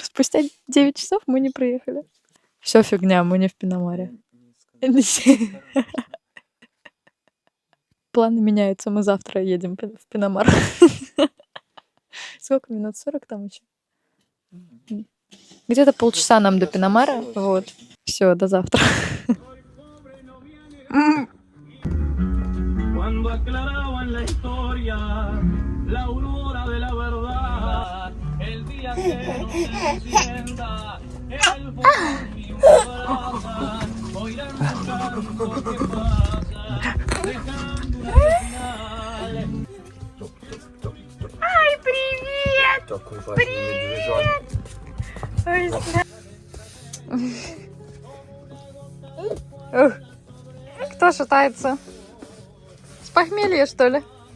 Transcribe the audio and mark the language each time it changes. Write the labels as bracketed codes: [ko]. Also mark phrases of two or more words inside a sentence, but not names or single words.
[ru] Спустя 9 часов мы не приехали. Все фигня, мы не в Пинамаре. Планы меняются. Мы завтра едем в Пинамар. Сколько минут? 40 там еще? Где-то полчаса нам до Пинамара. Вот. Все, до завтра. [es] Cuando aclaraban la historia, la aurora de la verdad, el día que no se encienda, el fuego y una brasa, oirán el canto que pasa, dejando una señal. [ru] Ай, привет! Привет! Кто шатается? С похмелья, что ли?